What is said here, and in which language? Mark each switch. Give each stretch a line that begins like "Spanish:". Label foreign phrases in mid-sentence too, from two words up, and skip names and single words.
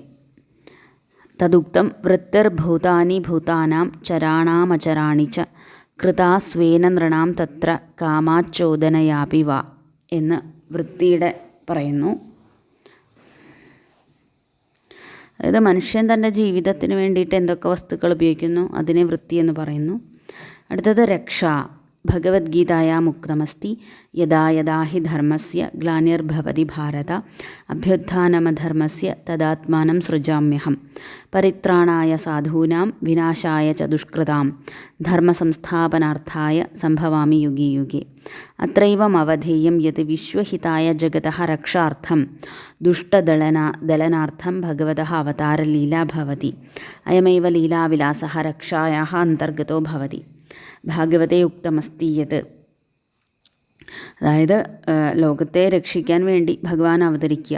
Sanskrit: तदुक्तं वृत्तिर्भूतानि भूतानां चराणामचराणि च कृता स्वेन नृणां तत्र कामाच्चोदनयापि वा
Malayalam: എന്ന് വൃത്തിയുടെ പറയുന്നു. അതായത് മനുഷ്യൻ തൻ്റെ ജീവിതത്തിന് വേണ്ടിയിട്ട് എന്തൊക്കെ വസ്തുക്കൾ ഉപയോഗിക്കുന്നു അതിനെ വൃത്തി എന്ന് പറയുന്നു. അടുത്തത് രക്ഷ.
Sanskrit: भगवत्गीतायां उक्तमस्ति यदा यदा हि धर्मस्य ग्लानिर्भवति भारत अभ्युत्थानमधर्मस्य तदात्मानं सृजाम्यहं परित्राणाय साधूनां विनाशाय च दुष्कृतां धर्मसंस्थापनार्थाय संभवामि युगे युगे. अत्रैवमवधेयं यत् विश्वहिताय जगतः रक्षार्थं दुष्टदलनार्थं भगवतः अवतारलीला भवति. अयमेव लीलाविलासः रक्षायाः अन्तर्गतो भवति. भागवते उक्तमस्ति यत्.
Malayalam: അതായത് ലോകത്തെ രക്ഷിക്കാൻ വേണ്ടി ഭഗവാൻ അവതരിക്കുക.